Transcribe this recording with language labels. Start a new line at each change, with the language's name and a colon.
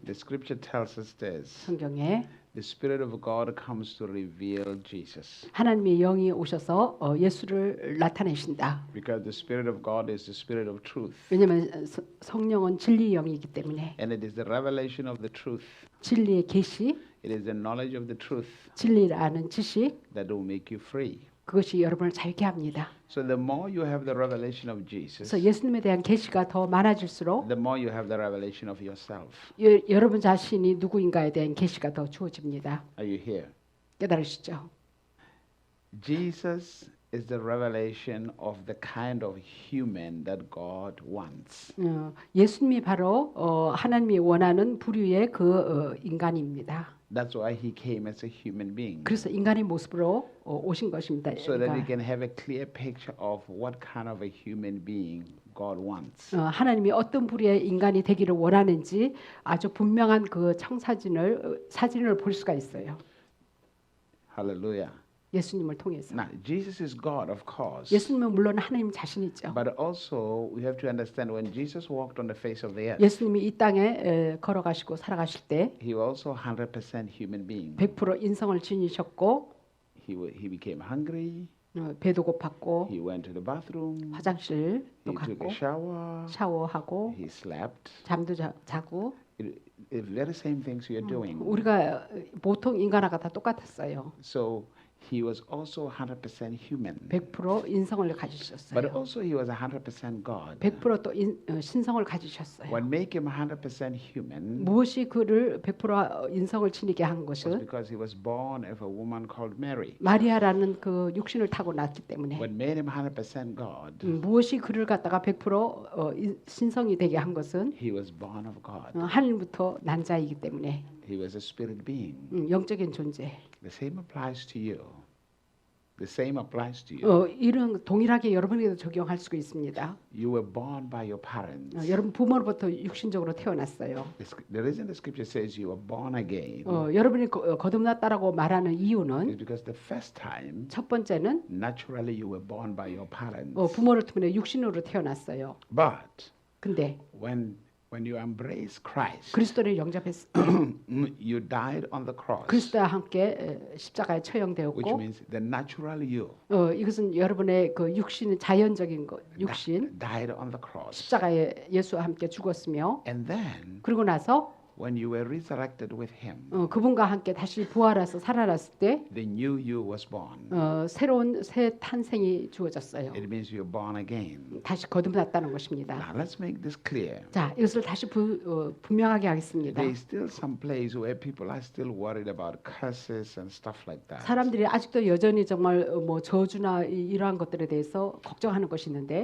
English: the scripture tells us this.
Korean: 성경에
English: The Spirit of God comes to reveal Jesus.
Korean: 하나님의 영이 오셔서 예수를 나타내신다.
English: Because the Spirit of God is the Spirit of truth.
Korean: 왜냐하면 성령은 진리의 영이기 때문에
English: And it is the revelation of the truth.
Korean: 진리의 계시,
English: It is the knowledge of the truth
Korean: 진리를 아는 지식,
English: that will make you free.
Korean: 그것이 여러분을 자유케 합니다.
English: So the more you have the revelation of Jesus,
Korean: 그래서 예수님에 대한 계시가 더 많아질수록
English: the more you have the revelation of yourself.
Korean: 여러분 자신이 누구인가에 대한 계시가 더 주어집니다.
English: Are you here?
Korean: 깨달으시죠?
English: Jesus is the revelation of the kind of human that God wants.
Korean: 예수님이 바로 하나님이 원하는 부류의 그 인간입니다.
English: That's why he came as a human being.
Korean: 그래서 인간의 모습으로 오신 것입니다.
English: So that we can have a clear picture of what kind of a human being God wants.
Korean: 하나님이 어떤 부류의 인간이 되기를 원하는지 아주 분명한 그 사진을 볼 수가 있어요.
English: Hallelujah.
Korean: 예수님을 통해서.
English: Now, Jesus is God, of course.
Korean: 예수님은 물론 하나님 자신이죠.
English: But also we have to understand when Jesus walked on the face of the earth,
Korean: 예수님이 이 땅에 걸어가시고 살아가실 때
English: he was also 100% human being.
Korean: 100% 인성을 지니셨고
English: He became hungry.
Korean: 배도 고팠고
English: He went to the bathroom.
Korean: 화장실도
English: He took
Korean: 갔고
English: a shower.
Korean: 샤워하고
English: He slept.
Korean: 잠도 자고
English: The very same things we are doing.
Korean: 우리가 보통 인간하고 다 똑같았어요.
English: So he was also 100% human.
Korean: 100% 인성을
English: But
Korean: 가지셨어요.
English: also he was 100% God.
Korean: 100%또 신성을 가지셨어요.
English: What made him 100% human
Korean: 무엇이 그를 100% 인성을 지니게 한
English: was
Korean: 것은
English: because he was born of a woman called Mary.
Korean: 마리아라는 그 육신을 타고 났기 때문에
English: What made him 100% God,
Korean: 무엇이 그를 갖다가 100% 신성이 되게 한 것은
English: he was born of God.
Korean: 하늘부터 난 자이기 때문에
English: He was a spirit being.
Korean: 영적인 존재.
English: The same applies to you. The same applies to you.
Korean: 이런 동일하게 여러분에게도 적용할 수가 있습니다.
English: You were born by your parents.
Korean: 여러분 부모로부터 육신적으로 태어났어요.
English: The reason the scripture says you were born again
Korean: 여러분이 거듭났다라고 말하는
English: is
Korean: 이유는
English: because the first time,
Korean: 첫 번째는
English: naturally you were born by your parents.
Korean: 부모를 통해 육신으로 태어났어요.
English: But
Korean: 근데
English: when you embrace Christ,
Korean: 그리스도를 영접했
English: you died on the cross,
Korean: 그리스도와 함께 십자가에
English: which
Korean: 처형되었고
English: means the natural you
Korean: 이것은 여러분의 그 육신은 자연적인 것, 육신
English: died on the cross.
Korean: 십자가에 예수와 함께 죽었으며
English: And then
Korean: 그리고 나서
English: when you were resurrected with him,
Korean: 그분과 함께 다시 부활해서 살아났을 때
English: the new you was born.
Korean: 새로운 새 탄생이 주어졌어요.
English: It means you're born again.
Korean: 다시 거듭났다는 것입니다.
English: Now let's make this clear.
Korean: 자, 이것을 다시 분명하게 하겠습니다.
English: There is still some place where people are still worried about curses and stuff like that.
Korean: 사람들이 아직도 여전히 정말 뭐 저주나 이러한 것들에 대해서 걱정하는 것이 있는데